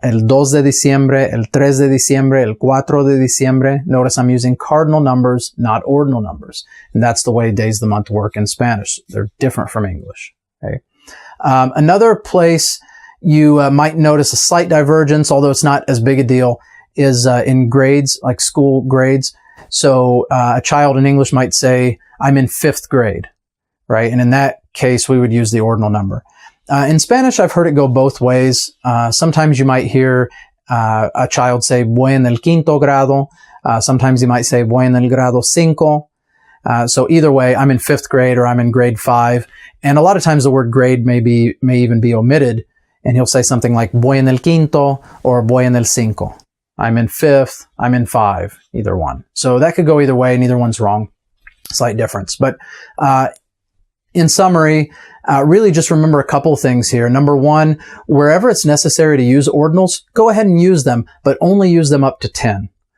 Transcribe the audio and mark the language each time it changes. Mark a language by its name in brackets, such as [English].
[Spanish] El 2 de diciembre, el 3 de diciembre, el 4 de diciembre. [English] Notice I'm using cardinal numbers, not ordinal numbers. And that's the way days of the month work in Spanish. They're different from English. Okay. Another place you might notice a slight divergence, although it's not as big a deal, is in grades, like school grades. So a child in English might say, I'm in 5th grade, right? And in that case, we would use the ordinal number. In Spanish, I've heard it go both ways. Sometimes you might hear a child say, [Spanish] voy en el 5º grado. [English] Sometimes you might say, [Spanish] voy en el grado 5. [English] So either way, I'm in 5th grade or I'm in grade 5. And a lot of times the word grade may even be omitted. And he'll say something like, [Spanish] voy en el 5º [English] or [Spanish] voy en el 5. [English] I'm in 5th, I'm in 5, either one. So that could go either way, neither one's wrong. Slight difference. But in summary, really just remember a couple things here. Number one, wherever it's necessary to use ordinals, go ahead and use them, but only use them up to 10.